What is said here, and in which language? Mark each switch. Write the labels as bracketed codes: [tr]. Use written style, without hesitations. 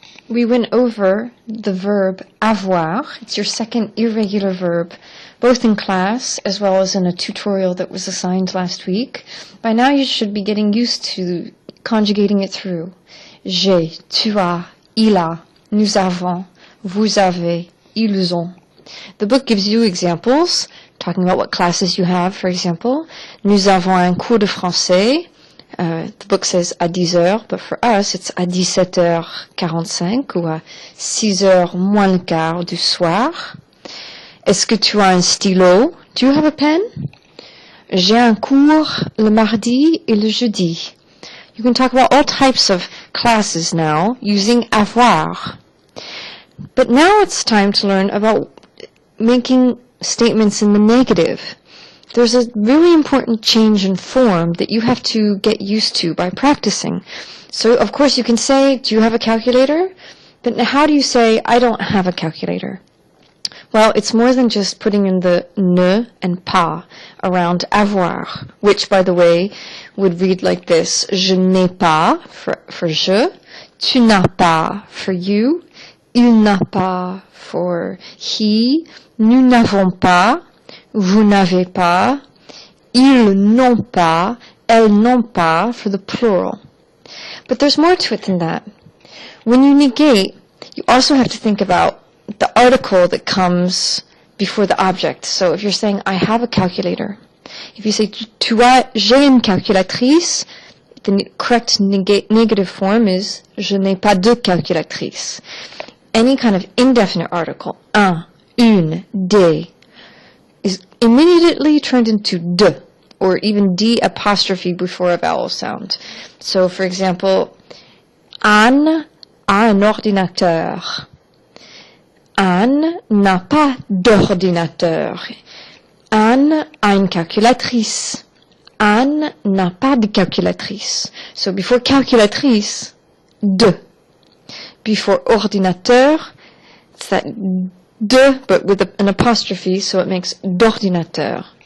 [en] We went over the verb avoir. It's your second irregular verb, both in class as well as in a tutorial that was assigned last week. By now you should be getting used to conjugating it through. [fr] J'ai, tu as, il a, nous avons, vous avez, ils ont. [en] The book gives you examples, talking about what classes you have, for example. [fr] Nous avons un cours de français. [en] The book says [fr] à 10 heures, [en] but for us it's [fr] à 17h45 ou à 6h moins le quart du soir. Est-ce que tu as un stylo? [en] Do you have a pen? [fr] J'ai un cours le mardi et le jeudi. [en] You can talk about all types of classes now using avoir. But now it's time to learn about making statements in the negative. There's a really important change in form that you have to get used to by practicing. So, of course, you can say, do you have a calculator? But how do you say, I don't have a calculator? Well, it's more than just putting in the ne and pas around avoir, which, by the way, would read like this. [fr] Je n'ai pas, for je. Tu n'as pas, [en] for you. [fr] Il n'a pas, for he. Nous n'avons pas. Vous n'avez pas, ils n'ont pas, elles n'ont pas, [en] for the plural. But there's more to it than that. When you negate, you also have to think about the article that comes before the object. So if you're saying, I have a calculator, if you say, tu as, [fr] j'ai une calculatrice, [en] the correct negative form is, [fr] je n'ai pas de calculatrice. [en] Any kind of indefinite article, un, une, des, is immediately turned into de, or even d apostrophe before a vowel sound. So, for example, [fr] Anne a un ordinateur. Anne n'a pas d'ordinateur. Anne a une calculatrice. Anne n'a pas de calculatrice. [en] So, before calculatrice, de. Before ordinateur, it's that de, but with an apostrophe, so it makes d'ordinateur.